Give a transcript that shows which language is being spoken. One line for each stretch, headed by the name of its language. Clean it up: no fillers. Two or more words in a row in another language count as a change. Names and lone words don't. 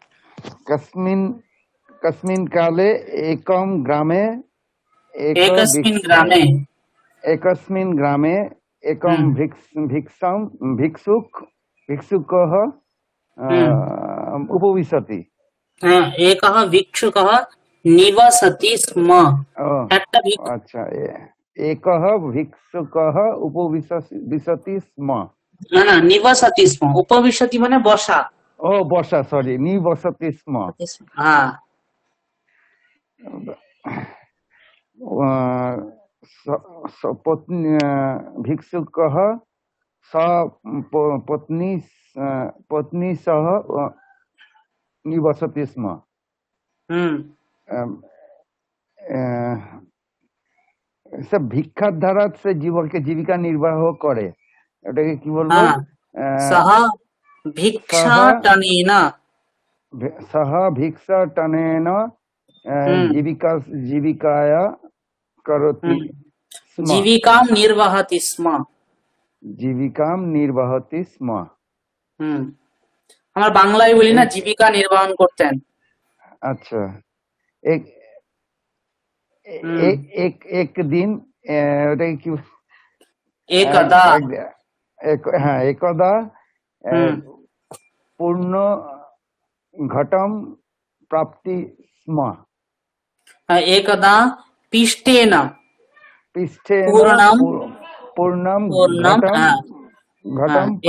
Sanskrit: कस्मिन् काले एकं ग्रामे एकस्मिन् ग्रामे एकं भिक्षुकः उपविशति। एकः भिक्षुकः निवसति स्म। अच्छा एकः भिक्षुकः उपविशति स्म। निवसति स्म। उपविशति
Bangla: মানে বসা।
Sanskrit: बसा सॉरी निवसति स्म। भिक्षुकः पत्नी सह निवसति स्म।
Bangla: सब ভিক্ষার ধারা সে জীবিকা নির্বাহ করে, এটাকে কি বলবো? সহ
Sanskrit: भिक्षाटनेन जीविकाया करति स्म। जीविकाम निर्वाहति स्म। जीविकाम निर्वाहति स्म।
Bangla: আমরা বাংলায় বলি না জীবিকা নির্বাহন করতেন।
Sanskrit: আচ্ছা एक दिन एकदा पूर्ण घटम प्राप्ति स्म। एकदा पिष्टेन पूर्णम घटम